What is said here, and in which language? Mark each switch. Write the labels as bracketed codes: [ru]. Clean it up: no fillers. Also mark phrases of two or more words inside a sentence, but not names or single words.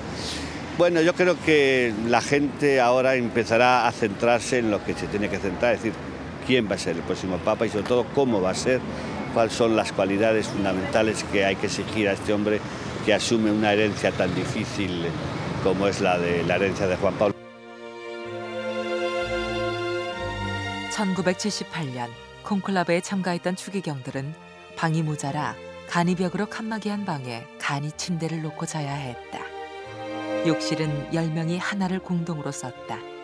[es] Bueno, yo creo que la gente ahora empezará a centrarse en lo que se tiene que centrar, es decir, quién va a ser el próximo Papa y sobre todo cómo va a ser, cuáles son las cualidades fundamentales que hay que exigir a este hombre que asume una herencia tan difícil como es la herencia de Juan Pablo. [ko] 1978년 콘클라베에 참가했던 추기경들은 방이 모자라 간이벽으로 칸막이한 방에 간이 침대를 놓고 자야 했다. 욕실은 10명이 하나를 공동으로 썼다.